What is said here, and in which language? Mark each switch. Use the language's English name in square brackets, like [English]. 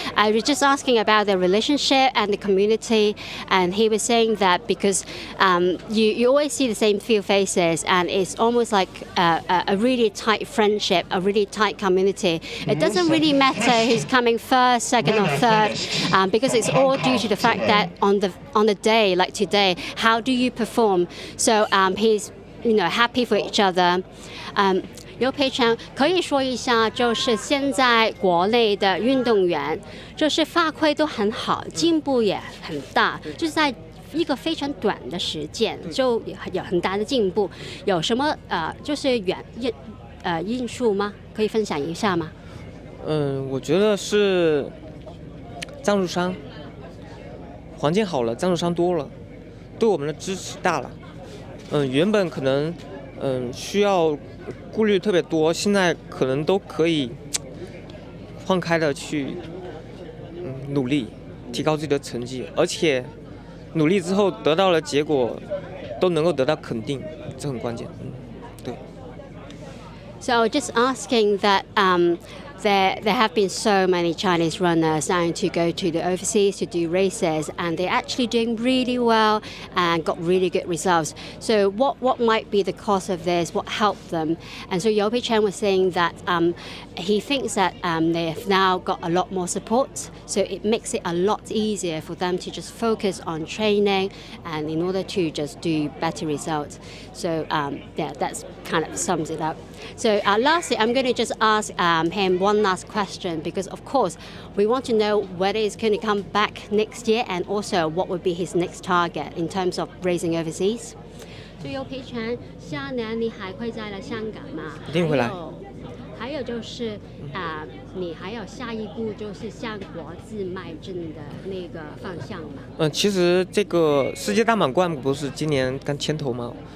[English] I was just asking about the relationship and the community, and he was saying that because you always see the same few faces, and it's almost like a really tight friendship, a really tight community. It doesn't really matter who's coming first, second, or third, because it's all due to the fact that on the day like today, how do you perform? So he's happy for each other. [Chinese] 尤培强可以说一下，就是现在国内的运动员，就是发挥都很好，进步也很大，就是在一个非常短的时间就有很大的进步。有什么就是因素吗？可以分享一下吗？我觉得是赞助商环境好了，赞助商多了，对我们的支持大了。原本可能需要顾虑特别多，现在可能都可以放开的去努力，提高自己的成绩，而且努力之后得到了结果，都能够得到肯定，这很关键。对。 [English] So just asking that there have been so many Chinese runners starting to go to the overseas to do races, and they're actually doing really well and got really good results. So what might be the cause of this? What helped them? And so Yopi Chen was saying that he thinks that they have now got a lot more support, so it makes it a lot easier for them to just focus on training and in order to just do better results. So yeah, that's kind of sums it up. So lastly, I'm going to just ask him one last question, because of course we want to know whether he's going to come back next year, and also what would be his next target in terms of racing overseas. [Chinese] 就尤培全，下年你还会再来香港吗？一定会来。还有就是你还有下一步就是向国际迈进的那个方向吗？其实这个世界大满贯不是今年刚牵头吗？